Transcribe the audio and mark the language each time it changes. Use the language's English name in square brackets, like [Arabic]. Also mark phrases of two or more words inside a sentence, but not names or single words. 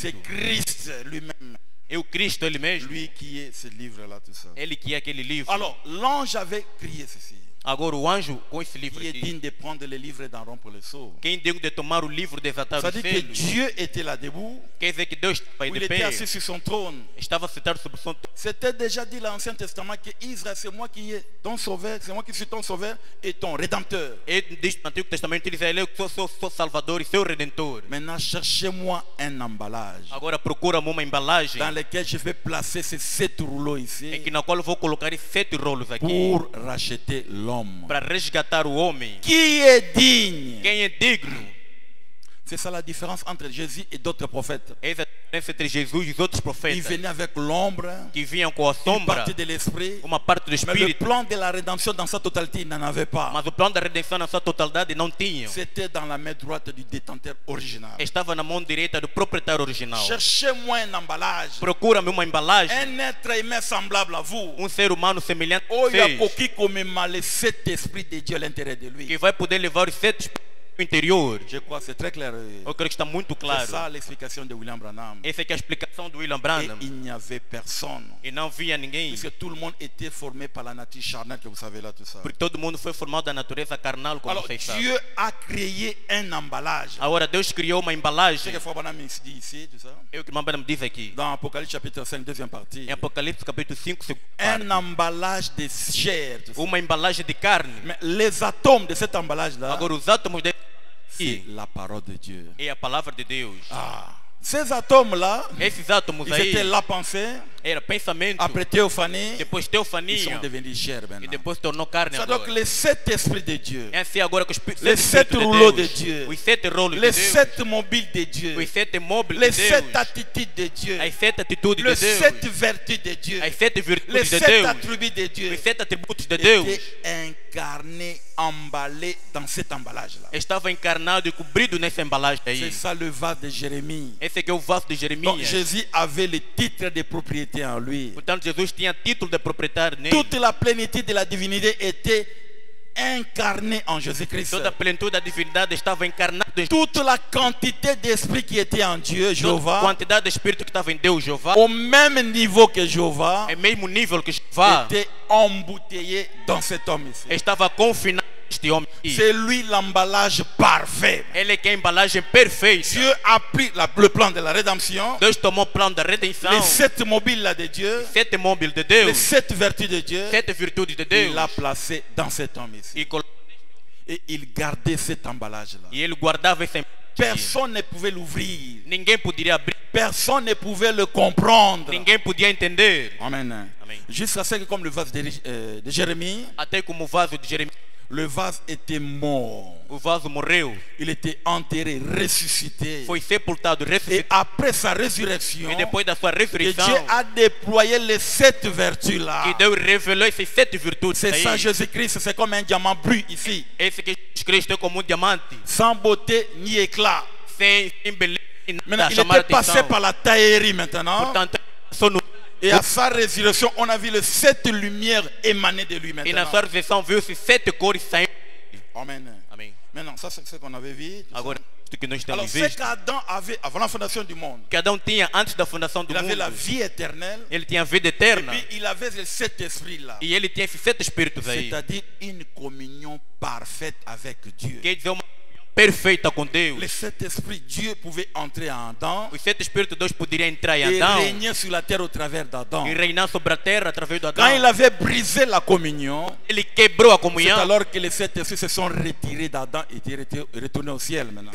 [French] C'est Christ lui-même, [Portuguese] É o Cristo ele mesmo. [French] lui qui est ce livre-là, tout ça. [Portuguese] Ele que é aquele livro. [French] Alors, l'ange avait crié ceci. [Portuguese] Agora o anjo com esse livro [French] Qui est [Portuguese] aqui. [French] digne de prendre le livre et d'en rompre le sceau. [Portuguese] Quem deu de tomar o livro desatar [French] Ça [Portuguese] os [French] dit que [Portuguese] selos. [French] Dieu était là debout, [Portuguese] Quer dizer que Deus vai [French] où il [Portuguese] de [French] était [Portuguese] pé. [French] assis sur son trône. [Portuguese] Estava sentado sobre o som. [French] C'était déjà dit dans l'Ancien Testament que Israël, c'est moi qui est ton sauveur, c'est moi qui suis ton sauveur et ton rédempteur. [Portuguese] Ele diz no Antigo Testamento, ele diz, eu que sou seu Salvador e seu Redentor. [French] Maintenant, cherchez-moi un emballage [Portuguese] Agora procura-me uma embalagem [French] dans lequel je vais placer ces 7 rouleaux [Portuguese] em [French] ici [Portuguese] que na qual eu vou colocar esses 7 rolos aqui [French] pour racheter l'homme. [Portuguese] para resgatar o homem. [French] Qui est digne? [Portuguese] Quem é digno? [French] C'est ça la différence entre Jésus et d'autres prophètes. [Portuguese] Essa é a diferença entre Jesus e os outros [French] Ils [Portuguese] profetas [French] venaient avec l'ombre, [Portuguese] que vinham com a [French] une [Portuguese] sombra, [French] partie de l'esprit, [Portuguese] uma parte do [French] mais le [Portuguese] Espírito, [French] plan de la rédemption dans sa totalité, il n'en avait pas. [Portuguese] mas o plano da redenção na sua totalidade não tinham. [French] C'était dans la main droite du détenteur original. [Portuguese] Estava na mão direita do proprietário original. [French] Cherchez-moi un emballage, [Portuguese] Procura-me uma embalagem, [French] un être humain semblable à vous. [Portuguese] ser humano semelhante a [French] Oh, il y a [Portuguese] vocês, [French] coquille comme les 7 esprits de Dieu à l'intérieur de lui. [Portuguese] que vai poder levar os 7 espíritos interior. [French] Je crois que c'est très clair. [Portuguese] Eu creio que está muito [French] C'est [Portuguese] claro. [French] ça l'explication de William Branham. [Portuguese] Essa é que é a explicação do William [French] Et [Portuguese] Branham. [French] il n'y avait personne. [Portuguese] E não via ninguém. [French] Puisque tout le monde était formé par la nature charnelle que vous savez là, tout ça. [Portuguese] Porque todo mundo foi formado da natureza carnal, como [French] Alors [Portuguese] vocês sabem. [French] Dieu a créé un emballage. [Portuguese] Agora Deus criou uma [French] C'est [Portuguese] embalagem. [French] que Frère Branham dit ici, tout ça. [Portuguese] É o que o irmão Branham diz aqui. [French] Dans Apocalypse chapitre 5, deuxième partie. [Portuguese] Em Apocalipse capítulo 5, [French] Un emballage de chair. Tout ça. [Portuguese] uma embalagem de carne. [French] Mais les atomes de cet emballage-là, [Portuguese] Agora os átomos de [French] c'est la parole de Dieu. [Portuguese] é a palavra de Deus. [French] Ah. Ces atomes-là, [Portuguese] Esses átomos [French] ils [Portuguese] aí [French] étaient la pensée, [Portuguese] era pensamento, [French] après théophanie, [Portuguese] depois [French] ils sont [Portuguese] teofania [French] devenus chair [Portuguese] e [French] maintenant. [Portuguese] depois tornou carne [French] C'est donc [Portuguese] agora. [French] les 7 esprits de Dieu, [Portuguese] É assim agora que os [French] les 7 rouleaux de Dieu, [Portuguese] os 7 rolos de [French] les [Portuguese] Deus, [French] 7 mobiles de Dieu, [Portuguese] os 7 móveis [French] les [Portuguese] de [French] 7 [Portuguese] Deus, [French] attitudes de Dieu, [Portuguese] as 7 atitudes [French] les [Portuguese] de Deus, [French] 7 vertus de Dieu, [Portuguese] as 7 [French] les [Portuguese] virtudes de [French] 7 [Portuguese] Deus, [French] attributs de Dieu [Portuguese] os 7 atributos de Deus, [French] étaient incarnés, emballés dans cet emballage-là. [Portuguese] estava encarnado e cobrido nessa embalagem [French] C'est [Portuguese] aí. [French] ça le vase de Jérémie. [Portuguese] Esse aqui é o vaso de [French] Donc [Portuguese] Jeremias. [French] Jésus avait le titre de propriété en lui. [Portuguese] Portanto, Jesus tinha título de proprietário nele. [French] Toute la plénitude de la divinité était incarnée en Jésus-Christ. [Portuguese] Toda a plenitude da divindade estava encarnada em [French] Toute la quantité d'esprit qui était en Dieu, [Portuguese] toda a [French] Jéhovah, [Portuguese] quantidade de espírito que estava em Deus, Jeová, [French] au même niveau que Jéhovah, [Portuguese] é mesmo nível que Jeová, [French] était embouteillé dans cet homme ici. [Portuguese] estava confinado neste homem aqui. [French] C'est lui l'emballage parfait. [Portuguese] Ele é que é a embalagem perfeita. [French] Dieu a pris le plan de la rédemption, [Portuguese] Deus tomou o plano da redenção, [French] les 7 mobiles là de Dieu, [Portuguese] 7 móveis de [French] les [Portuguese] Deus, [French] 7 vertus de Dieu, [Portuguese] 7 virtudes de [French] il [Portuguese] Deus, [French] l'a placé dans cet homme ici. [Portuguese] e [French] Et il gardait cet emballage-là. [Portuguese] ele guardava essa embalagem. [French] Personne ne pouvait l'ouvrir. [Portuguese] Ninguém poderia abrir, [French] Personne ne pouvait le comprendre. [Portuguese] ninguém podia entender. [French] Amen. [Portuguese] Amém. [French] Jusqu'à ce que, comme le vase de Jérémie, [Portuguese] Até como o vaso de Jeremias, [French] le vase était mort. [Portuguese] o vaso morreu, [French] Il était enterré, ressuscité. [Portuguese] foi sepultado, [French] Et [Portuguese] ressuscitado. [French] après sa résurrection, [Portuguese] E depois da sua [French] que [Portuguese] ressurreição, [French] Dieu a déployé les 7 vertus-là. [Portuguese] que Deus revelou essas 7 virtudes [French] C'est [Portuguese] aí. [French] ça, Jésus-Christ, c'est comme un diamant brut ici. [Portuguese] Esse que Jesus Cristo é como um diamante, [French] Sans beauté ni éclat. [Portuguese] sem beleza e [French] Maintenant, [Portuguese] nada a [French] il [Portuguese] chamar [French] était passé [Portuguese] atenção. [French] par la taillerie maintenant. [Portuguese] Portanto, só no, [French] Et à sa résurrection, on a vu les 7 lumières émaner de lui [Portuguese] e na [French] maintenant. [Portuguese] sua ressurreição viu-se 7 cores saindo. [French] Amen. [Portuguese] Amém. [French] Maintenant, ça c'est ce qu'on avait vu. [Portuguese] Agora, isto que nós [French] Alors, [Portuguese] temos [French] ce [Portuguese] visto, [French] qu'Adam avait avant la fondation du monde, [Portuguese] cada tinha antes da fundação do [French] il avait la [Portuguese] mundo, [French] vie éternelle. [Portuguese] ele tinha a vida [French] Et [Portuguese] eterna, [French] puis, il avait les 7 esprits-là. [Portuguese] e ele tinha esses 7 espíritos aí. [French] C'est-à-dire une communion parfaite avec Dieu. [Portuguese] Quer dizer, uma perfeita com Deus. [French] Le Saint-Esprit, Dieu pouvait entrer en Adam [Portuguese] O Santo Espírito de Deus poderia entrar em [French] et [Portuguese] Adão [French] régner sur la terre au travers d'Adam. [Portuguese] e reinar sobre a terra através de [French] Quand il [Portuguese] Adão. [French] avait brisé la communion, [Portuguese] Ele quebrou a [French] c'est [Portuguese] comunhão. [French] alors que les sept esprits se sont retirés d'Adam et étaient retournés au ciel maintenant.